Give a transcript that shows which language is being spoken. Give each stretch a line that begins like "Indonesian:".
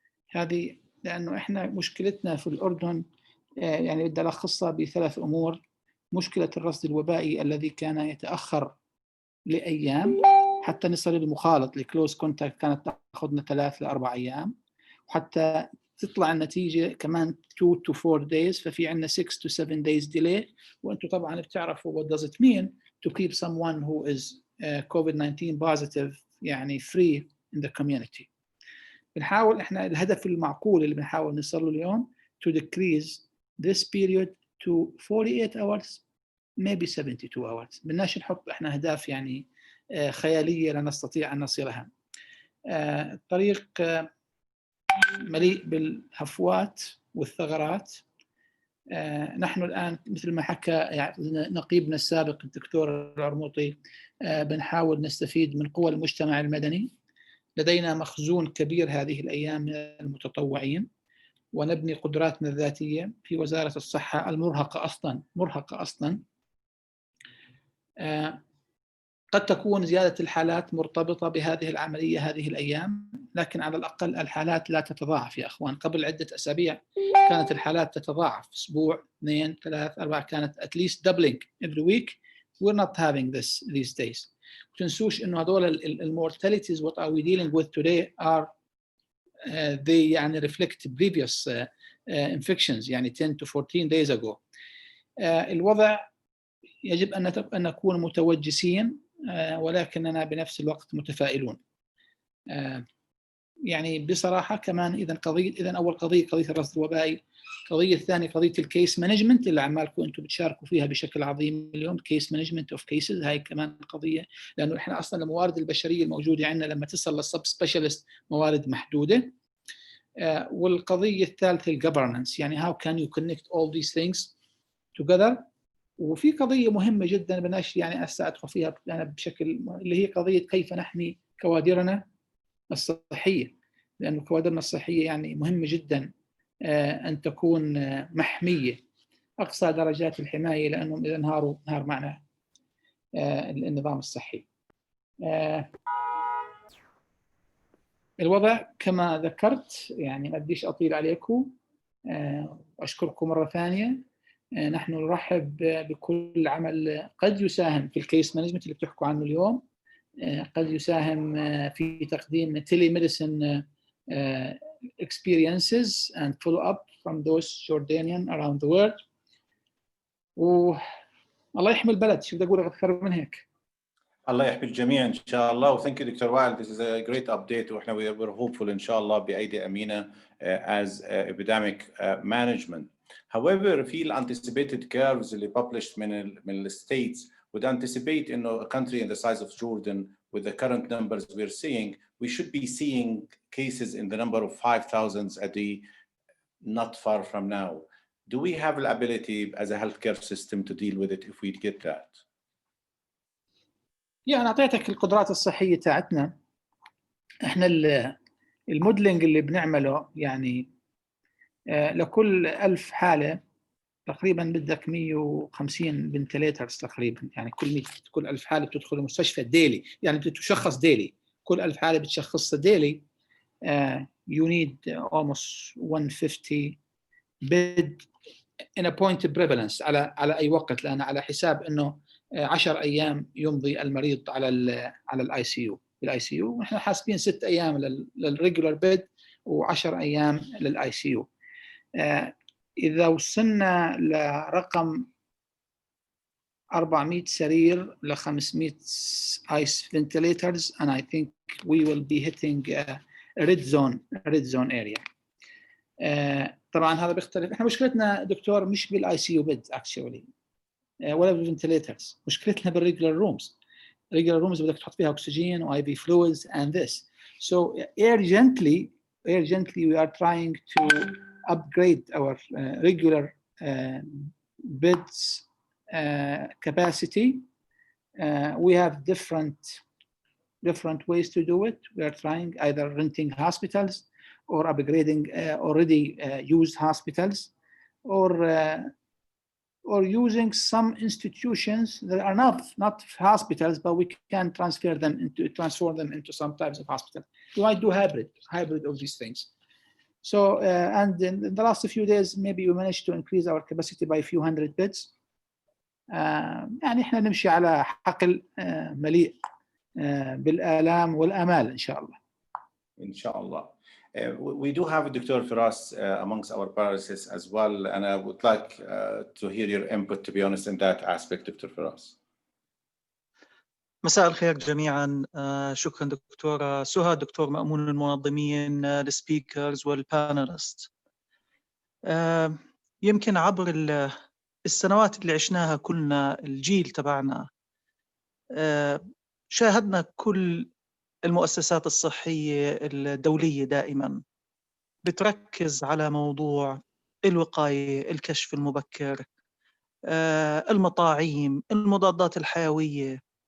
Arabic: هذه لأنه إحنا مشكلتنا في الأردن يعني بدي ألخصها بثلاث أمور. مشكلة الرصد الوبائي الذي كان يتأخر لأيام حتى نصل للمخالط لكلوز كونتاكت كانت تأخذنا 3 ل 4 أيام، وحتى تطلع النتيجة كمان
English: 2 to 4 days،
Arabic: ففي عندنا
English: 6 to 7 days delay.
Arabic: وأنتم طبعا بتعرفوا
English: what does it mean to keep someone who is COVID-19 positive
Arabic: يعني
English: free in the community.
Arabic: بنحاول احنا الهدف المعقول اللي بنحاول نوصل له اليوم
English: to decrease this period to 48 hours maybe 72 hours.
Arabic: بدناش نحط احنا اهداف يعني خياليه لا نستطيع ان نصلها. الطريق مليء بالهفوات والثغرات. نحن الان مثل ما حكى يعني نقيبنا السابق الدكتور العرموطي بنحاول نستفيد من قوى المجتمع المدني. لدينا مخزون كبير هذه الايام من المتطوعين، ونبني قدراتنا الذاتيه في وزاره الصحه المرهقه اصلا. قد تكون زيادة الحالات مرتبطة بهذه العملية هذه الأيام، لكن على الأقل الحالات لا تتضاعف يا أخوان. قبل عدة أسابيع كانت الحالات تتضاعف، أسبوع 2 3 4 كانت
English: at least doubling every week. We're not having this these days.
Arabic: تنسوش إنه هذول
English: mortalities what are we dealing with today are they
Arabic: يعني
English: reflect previous infections يعني 10 to 14 days ago.
Arabic: الوضع يجب أن نكون متوجسين ولكننا بنفس الوقت متفائلون. يعني بصراحة كمان إذا أول قضية الرصد الوبائي، القضية الثانية قضية الكيس مانجمنت اللي عمالكم أنتم بتشاركوا فيها بشكل عظيم اليوم. كيس مانجمنت أوف كيسز هاي كمان قضية، لأنه إحنا أصلا الموارد البشرية الموجودة عندنا لما تصل للسب سبيشالست موارد محدودة. والقضية الثالثة الجفرنانس، يعني
English: how can you connect all these things together.
Arabic: وفي قضية مهمة جدا بناش يعني أدخل فيها أنا بشكل اللي هي قضية كيف نحمي كوادرنا الصحية، لأن كوادرنا الصحية يعني مهمة جدا أن تكون محمية أقصى درجات الحماية، لأنهم إذا نهار معنا النظام الصحي. الوضع كما ذكرت يعني ما بديش أطيل عليكم، وأشكركم مرة ثانية. نحن نرحب بكل عمل قد يساهم في الكيس مانجمنت اللي بتحكوا عنه اليوم، قد يساهم في تقديم
English: telemedicine experiences and follow up from those Jordanian around the world.
Arabic: والله يحمي البلد، شو بدي أقول أكثر من هيك. الله يحمي الجميع إن شاء الله.
English: Thank you Dr. Wael. This is a great update.
Arabic: وإحنا
English: we're hopeful
Arabic: إن شاء الله بأيدي أمينة
English: as epidemic management. However,
Arabic: في
English: anticipated curves
Arabic: اللي
English: published
Arabic: من
English: states would anticipate
Arabic: إنه
English: a country in the size of Jordan with the current numbers we're seeing, we should be seeing cases in the number of 5,000 a day not far from now. Do we have the ability as a healthcare system to deal with it if we get that?
Arabic: يعني أعطيتك القدرات الصحية تاعتنا. إحنا الموديلنج اللي بنعمله يعني لكل 1000 حالة تقريبا بدك 150 فنتليترز تقريبا، يعني كل 1000 حالة بتدخل المستشفى ديلي، يعني بتشخص ديلي. كل 1000 حالة بتشخصها ديلي.
English: You need almost 150 bed in a point of prevalence
Arabic: على أي وقت، لأن على حساب إنه 10 أيام يمضي المريض على الاي سي يو. بالاي سي يو نحن حاسبين 6 أيام للريجولار بيد و10 أيام للاي سي يو. إذا وصلنا لرقم 400 سرير ل 500
English: ice ventilators and I think we will be hitting a red zone area.
Arabic: طبعا هذا بيختلف. احنا مشكلتنا دكتور مش بالاي سي يو بيد
English: actually
Arabic: ولا بالفنتليترز، مشكلتنا بالريجولار رومز. الريجولار رومز بدك تحط فيها اكسجين واي في فلويدز
English: and this. So urgently we are trying to upgrade our regular beds capacity. We have different ways to do it. We are trying either renting hospitals or upgrading already used hospitals, or using some institutions that are not hospitals, but we can transform them into some types of hospital. We might do hybrid of these things. So, and in the last few days, maybe we managed to increase our capacity by a few hundred beds.
Arabic: يعني إحنا نمشي على حقل مليء بالآلام والآمال إن شاء الله. إن شاء الله.
English: We do have Dr. Firas amongst our paralysts as well, and I would like to hear your input, to be honest, in that aspect, Dr. Firas.
Arabic: مساء الخير جميعا. شكرا دكتورة سهى، دكتور مأمون، المنظمين، السبيكرز والبانلست. يمكن عبر السنوات اللي عشناها كلنا، الجيل تبعنا، شاهدنا كل المؤسسات الصحية الدولية دائما بتركز على موضوع الوقاية، الكشف المبكر، المطاعيم، المضادات الحيوية.